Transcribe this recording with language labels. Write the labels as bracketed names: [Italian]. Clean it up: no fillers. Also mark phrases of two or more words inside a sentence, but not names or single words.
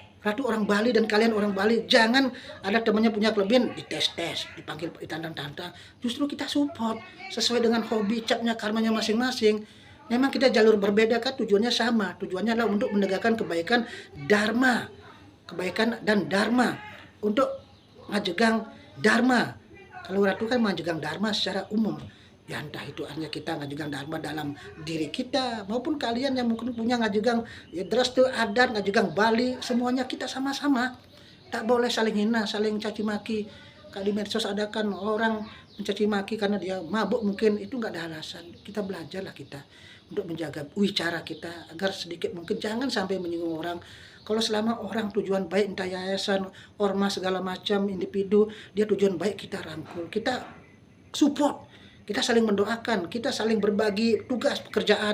[Indonesian] Ratu orang Bali dan kalian orang Bali, jangan ada temannya punya kelebihan dites-tes, dipanggil ditantang-tantang. Justru kita support sesuai dengan hobi, capnya, karmanya masing-masing. Memang kita jalur berbeda kan, tujuannya sama. Tujuannya adalah untuk menegakkan kebaikan dharma, kebaikan dan dharma, untuk ngajegang dharma. Kalau Ratu kan ngajegang dharma secara umum. Ya entah itu hanya kita ngajegang dharma dalam diri kita, maupun kalian yang mungkin punya ngajegang ya drastu adat, ngajegang Bali, semuanya kita sama-sama. Tak boleh saling hina, saling caci maki. Kalau di medsos ada kan orang mencaci maki karena dia mabuk, mungkin itu nggak ada alasan. Kita belajarlah kita untuk menjaga wicara kita agar sedikit mungkin jangan sampai menyinggung orang. Kalau selama orang tujuan baik, entah yayasan, ormas, segala macam individu, dia tujuan baik, kita rangkul, kita support, kita saling mendoakan, kita saling berbagi tugas pekerjaan.